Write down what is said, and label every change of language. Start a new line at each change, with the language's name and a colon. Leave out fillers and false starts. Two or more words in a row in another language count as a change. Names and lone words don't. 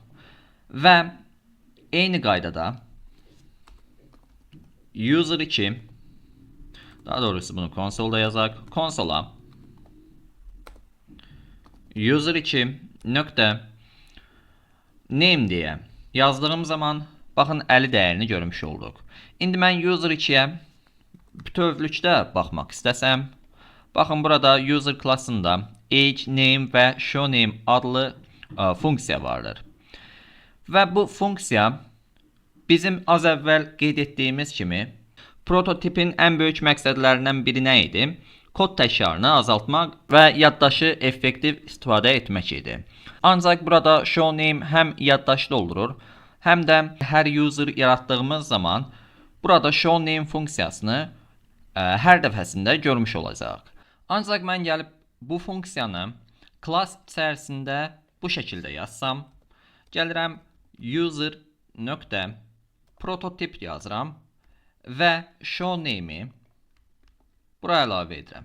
Azerbaijani: Və eyni qaydada user 2, daha doğrusu bunu konsolda yazaq, konsola user 2 nöqtə name deyə yazdığım zaman baxın 50 dəyərini görmüş olduq. İndi mən user 2'yə bütövlükdə baxmaq istəsəm, baxın burada user klassında age, name və show name adlı funksiya vardır. Və bu funksiya bizim az əvvəl qeyd etdiyimiz kimi prototipin ən böyük məqsədlərindən biri nə idi? Kod təkrarını azaltmaq və yaddaşı effektiv istifadə etmək idi. Ancaq burada show name həm yaddaşı doldurur, həm də hər user yaratdığımız zaman burada show name funksiyasını hər dəfəsində görmüş olacaq. Ancaq mən gəlib bu funksiyanı class içərisində bu şəkildə yazsam, gəlirəm user nöqtə prototip yazıram və show name'i buraya əlavə edirəm.